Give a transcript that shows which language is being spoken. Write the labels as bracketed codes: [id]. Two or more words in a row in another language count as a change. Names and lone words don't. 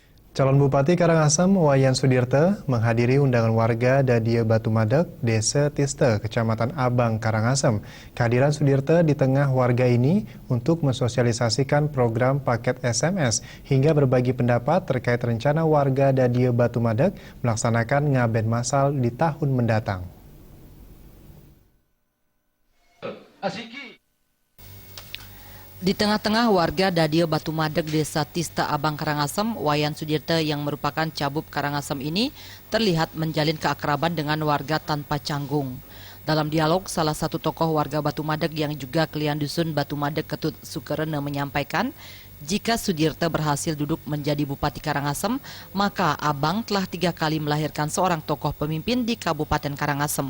[id] Calon Bupati Karangasem Wayan Sudirte menghadiri undangan warga Dadia Batu Madeg, Desa Tiste, Kecamatan Abang, Karangasem. Kehadiran Sudirte di tengah warga ini untuk mensosialisasikan program paket SMS hingga berbagi pendapat terkait rencana warga Dadia Batu Madeg melaksanakan ngaben massal di tahun mendatang. Di tengah-tengah warga Dadia Batu Madeg, Desa Tiste Abang, Karangasem, Wayan Sudirte yang merupakan cabup Karangasem ini terlihat menjalin keakraban dengan warga tanpa canggung. Dalam dialog, salah satu tokoh warga Batu Madeg yang juga kelian dusun Batu Madeg, Ketut Sukerene, menyampaikan jika Sudirte berhasil duduk menjadi Bupati Karangasem, maka Abang telah 3 kali melahirkan seorang tokoh pemimpin di Kabupaten Karangasem.